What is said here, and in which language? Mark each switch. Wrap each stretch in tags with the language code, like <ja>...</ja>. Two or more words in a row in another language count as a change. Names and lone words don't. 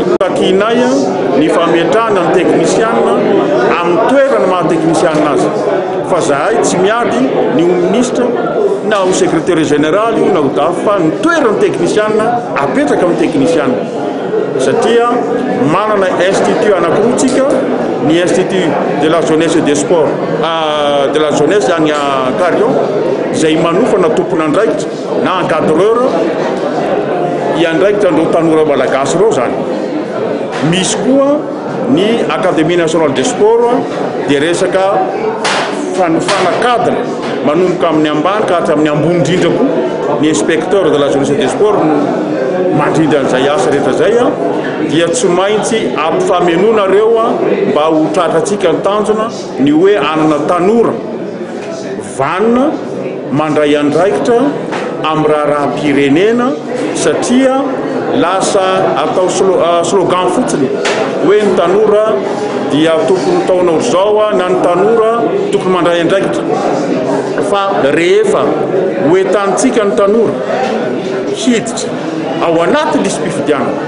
<mg>Takinay ny fametrahana ny teknisianina amin'ny toerana maha-teknisianina azy. Fa zahay tsy miady ny ministre na ho</mg> <fr>secrétaire général</fr> <mg>na ho DAF fa ny toerana teknisianina apetraka amin'ny teknisianina. Satria manana institut anankiroatsika, ny</mg> <fr>institut de la jeunesse et des sports de la jeunesse</fr> <mg>agny à Carion izay manofana tompona andraikitra na encadreur iandraikitra andreo tanora malagasy ireo zany. Misy koa ny</mg> <fr>Académie nationale des sports</fr> <mg>dia resaka fanofana cadre manomboka amin'ny ambany ka hatramin'ny ambony indrindra koa ny</mg> <fr>inspecteur de la jeunesse des sports</fr> <mg>mandrindra an'izay asa rehetra zay dia tsy maintsy ampifamenonareo mba ho tratratsika ny tanjona ny hoe anana tanora vanina mandray andraikitra amin'ny raharaham-pirenena satria lasa atao slogan fotsiny hoe ny tanora dia tokony taonao zao na ny tanora tokony mandray andraikitra fa rehefa hoetantsika ny tanora hiditra ao anaty lisy mpifidianana.</mg>